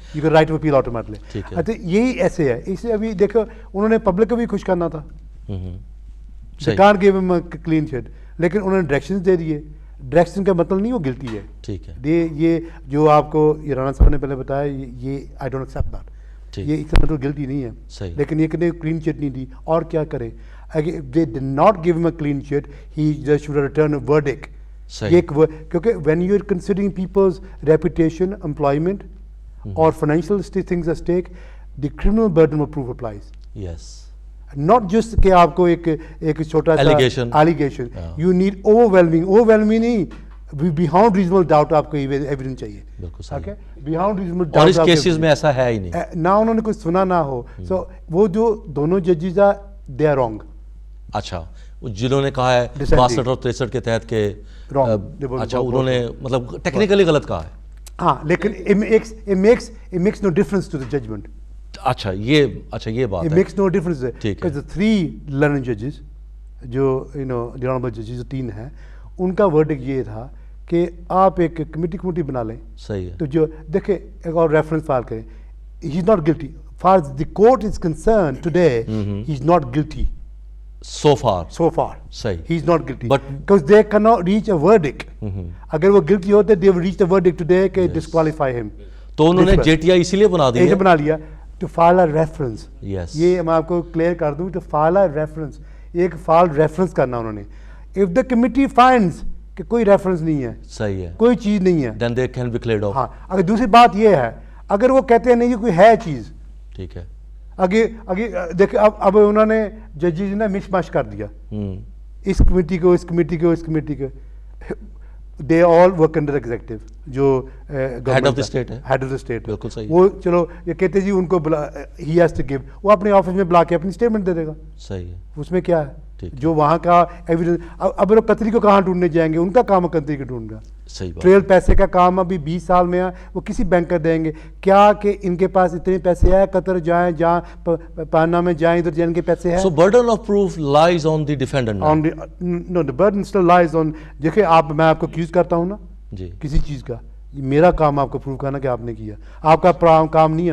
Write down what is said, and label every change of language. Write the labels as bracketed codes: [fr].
[en] You get right of appeal automatically. [ur] اچھا یہی ایسے ہے. اس سے ابھی دیکھو انہوں نے پبلک کو بھی خوش کرنا تھا, [en] they can't give him a clean sheet, [ur] لیکن انہوں نے ڈائریکشنز دے دیے. ڈائریکشن کا مطلب نہیں وہ غلطی ہے. ٹھیک ہے. یہ جو آپ کو رانا صاحب نے پہلے بتایا یہ [en] I don't accept that. [ur] یہ اس کا مطلب غلطی نہیں ہے, لیکن یہ کہ کلین چیٹ نہیں دی اور کیا کریں. [en] they did not give him a clean sheet, he just should have returned a verdict. کیونکہ when you are considering people's reputation, employment or financial things at stake, the criminal burden of proof applies. Yes. Not just [ur] کہ آپ کو ایک چھوٹا سا allegation. [en] You need overwhelming [ur] نہیں, [en] beyond reasonable doubt [ur] آپ کو ایویڈنس چاہیے. بالکل صحیح. [en] Beyond reasonable doubt. [ur] اور اس کیسز میں ایسا ہے ہی نہیں. نہ انہوں نے کچھ سنا نہ ہو. سو وہ جو دونوں ججز ہیں [en] they are wrong. [ur] اچھا جنہوں نے کہا ہے 62 اور 63 کے تحت کہ اچھا انہوں نے مطلب ٹیکنیکلی غلط کہا ہے. ہاں لیکن [en] it makes no difference to the judgment. [ur] اچھا یہ بات ہے. [en] It makes no difference. [ur] ٹھیک ہے. [en] Because the 3 learned judges [ur] جو [en] the honorable judges [ur] جو 3 ہیں ان کا verdict یہ تھا کہ آپ ایک کمیٹی بنا لیں. صحیح ہے. تو جو دیکھیں ایک اور ریفرنس فائل کریں. [en] He is not guilty. Far as the court is concerned today, he is not guilty. So far. [ur] صحیح. [en] He is not guilty. But because they cannot reach a verdict. [ur] اگر وہ [en] guilty ہوتے they will reach the verdict today کہ disqualify him. [ur] تو انہوں نے JTI اسی لیے بنا دی ہے. بنا لیا. [en] To file a reference. Yes. [ur] یہ میں آپ کو کلیئر کر دوں, [en] to file a reference, [ur] ایک فائل ریفرنس کرنا انہوں نے. [en] of the committee finds [ur] کہ کوئی ریفرنس نہیں ہے, صحیح ہے, کوئی چیز نہیں ہے, [en] then they can be cleared off. [ur] ہاں. اگر دوسری بات یہ ہے, اگر وہ کہتے ہیں نہیں یہ کوئی ہے چیز, ٹھیک ہے, آگے دیکھیں اب انہوں نے ججز نے مش مش کر دیا, اس کمیٹی کو, اس کمیٹی کو, اس کمیٹی کو. [en] they all work under executive, جو Head of the state ہے, head of the state, [ur] بالکل صحیح. وہ چلو یہ کہتے جی ان کو ہی [en] has to give, [ur] وہ اپنے آفس میں بلا کے اپنی اسٹیٹمنٹ دے دے گا, صحیح ہے, اس میں کیا ہے ٹھیک ہے. جو وہاں کا ایویڈنس. اب وہ قطری کو کہاں ڈھونڈنے جائیں گے, ان کا کام ہے قطری کو ڈھونڈنا. صحیح بات. ٹریل پیسے کا کام ابھی 20 سال میں ہے, وہ کسی بینک کا دیں گے کیا کہ ان کے پاس اتنے پیسے ہیں, قطر جائیں, جہاں پاناما میں جائیں, ادھر جن کے پیسے ہیں. [en] So burden of proof lies on the defendant now. No, the burden still lies on. [ur] دیکھیں میں آپ کو ایکیوز کرتا ہوں نا جی, کسی چیز کا, میرا کام آپ کو پروو کرنا کہ آپ نے کیا, آپ کا کام نہیں ہے.